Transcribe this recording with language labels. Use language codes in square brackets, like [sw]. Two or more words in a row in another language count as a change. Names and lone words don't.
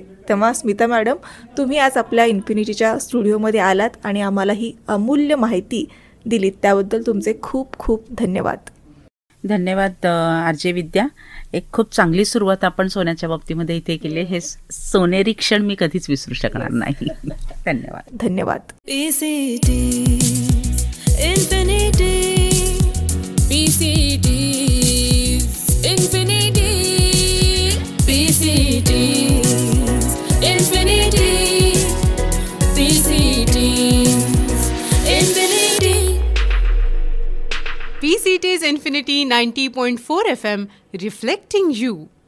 [mr] तेव्हा स्मिता मॅडम, तुम्ही आज आपल्या इन्फिनिटीच्या स्टुडिओमध्ये आलात आणि आम्हाला ही अमूल्य माहिती दिलीत, त्याबद्दल तुमचे खूप खूप धन्यवाद. धन्यवाद आरजे विद्या. एक खूप चांगली सुरुवात आपण सोन्याच्या बाबतीमध्ये इथे केली. हे सोनेरी क्षण मी कधीच विसरू शकणार नाही. धन्यवाद. धन्यवाद. [en] Infinity, PCT, Infinity, PCT, Infinity, PCT, Infinity. PCT's Infinity 90.4 FM, reflecting you.